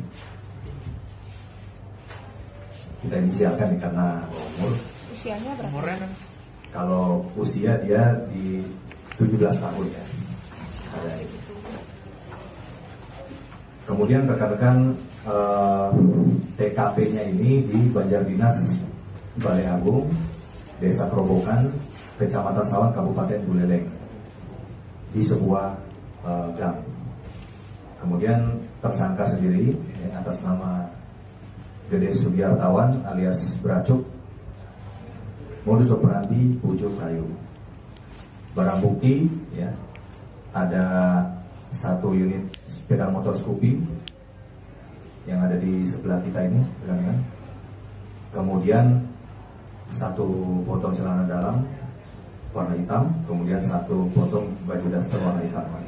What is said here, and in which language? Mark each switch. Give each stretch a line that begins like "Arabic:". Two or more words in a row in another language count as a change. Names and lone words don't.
Indonesian: Kita inisialkan karena umur. Usianya berapa? Kalau usia dia di 17 tahun ya. Kemudian rekan-rekan TKP-nya ini di Banjar Dinas Balai Agung, Desa Kerobokan, Kecamatan Sawan, Kabupaten Buleleng, di sebuah gang. Kemudian tersangka sendiri atas nama Gede Sugiartawan alias Bracuk, modus operandi bujuk rayu. Barang bukti ya, ada 1 unit sepeda motor Scoopy yang ada di sebelah kita ini, kan? Kemudian 1 potong celana dalam warna hitam, kemudian 1 potong baju daster warna hitam.